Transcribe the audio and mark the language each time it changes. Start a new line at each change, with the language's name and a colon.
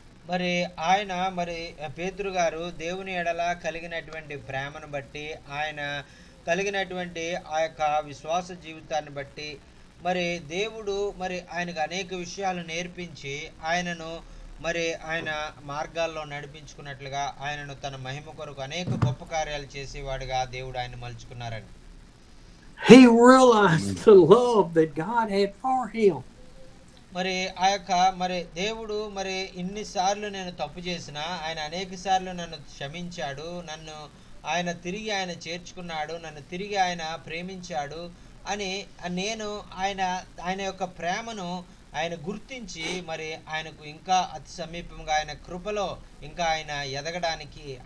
Telugu: మరి ఆయన మరి పేతురు గారు దేవుని ఎడల కలిగినటువంటి ప్రేమను బట్టి, ఆయన కలిగినటువంటి ఆ యొక్క విశ్వాస జీవితాన్ని బట్టి మరి దేవుడు మరి ఆయనకు అనేక విషయాలు నేర్పించి ఆయనను మరి ఆయన మార్గాల్లో నడిపించుకున్నట్లుగా ఆయనను తన మహిమ కొరకు అనేక గొప్ప కార్యాలు చేసేవాడుగా దేవుడు ఆయన మలుచుకున్నారండి.
English: He realized the love that God had for him.
Telugu: మరి ఆ యొక్క మరి దేవుడు మరి ఇన్నిసార్లు నేను తప్పు చేసినా ఆయన అనేక సార్లు నన్ను క్షమించాడు, నన్ను ఆయన తిరిగి ఆయన చేర్చుకున్నాడు, నన్ను తిరిగి ఆయన ప్రేమించాడు అని నేను ఆయన యొక్క ప్రేమను ఆయన గుర్తించి మరి ఆయనకు ఇంకా అతి సమీపంగా ఆయన కృపలో ఇంకా ఆయన ఎదగడానికి